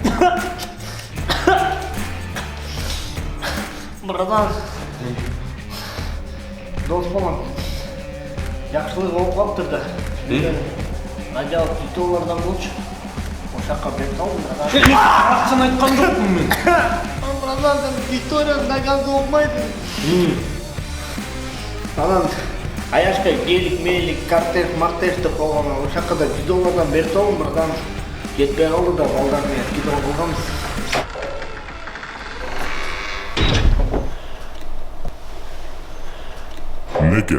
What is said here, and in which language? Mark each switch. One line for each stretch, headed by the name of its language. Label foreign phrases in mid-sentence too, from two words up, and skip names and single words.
Kyrgyz: Братан. Дос болом. Жакшылык болуп калыптыр да. Надел $100 болчу. Ошакка берип салдым, братан. Акчаны айткан жокмун мен. Братан, история нагазы болмайды. Анан Аяшка гелик, мелик, картеш, мартеш деп болгон ошакка да $100 берип салдым, братан. Жетпей калды да балдар менен кино кылганбыз. Эмне экен?